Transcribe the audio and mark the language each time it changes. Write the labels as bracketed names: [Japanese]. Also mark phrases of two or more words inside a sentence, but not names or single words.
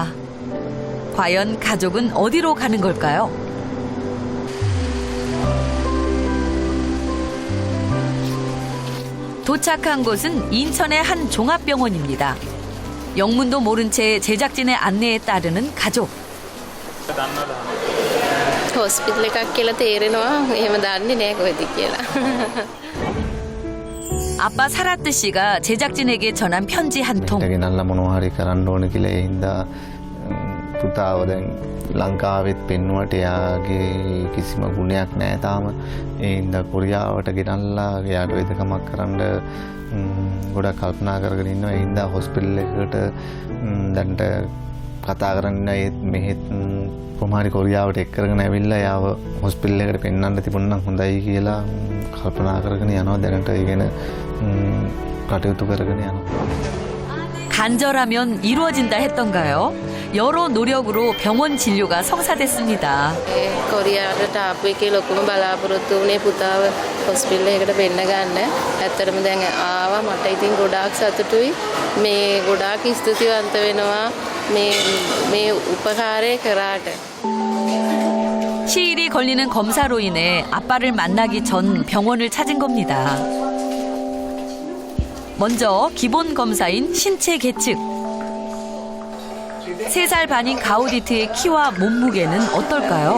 [Korean] 과연 가족은 어디로 가는 걸까요? 도착한 곳은 인천의 한 종합병원입니다. 영문도 모른 채 제작진의 안내에 따르는 가족. [Sinhala] හොස්පිටල් එකක් කියලා තේරෙනවා. එහෙම දන්නේ නැහැ කොහෙද කියලා. [Korean] 아빠 사라뜨 씨가 제작진에게 전한 편지 한 통. [Sinhala] ගෙනල්ලා මොනවා හරි කරන්න ඕන කියලා ඒ හින්දා පුතාව දැන් ලංකාවෙත් පෙන්නුවට එයාගේ කිසිම ගුණයක් නැහැ තාම. ඒ හින්දා කොරියාවට ගෙනල්ලා එයාට වෙදකමක් කරන්න ගොඩක් කල්පනා කරගෙන ඉන්නවා. ඒ හින්දා හොස්පිටල් එකකට දැන්ට කතා කරන්න ඒත් මෙහෙත් කොහොමහරි කොරියාවට එක් කරගෙන ඇවිල්ලා එයාව හොස්පිටල් එකට පෙන්වන්න තිබුණා නම් හොඳයි කියලා කල්පනා කරගෙන යනවා. දැනට ඉගෙන කටයුතු කරගෙන යනවා. [Korean] 간절하면 이루어진다 했던가요? 여러 노력으로 병원 진료가 성사됐습니다. [Sinhala] කොරියාවට ආපු එකේ ලොකුම බලාපොරොත්තු වුණේ පුතාව හොස්පිටල් එකකට පෙන්න ගන්න. ඇත්තටම දැන් ආවා. මට ඉතින් ගොඩාක් සතුටුයි. මේ ගොඩාක් ස්තුතිවන්ත වෙනවා මේ උපකාරය කරාට. [Korean] 시일이 걸리는 검사로 인해 아빠를 만나기 전 병원을 찾은 겁니다. 먼저 기본 검사인 신체 계측. 3살 반인 가우디트의 키와 몸무게는 어떨까요?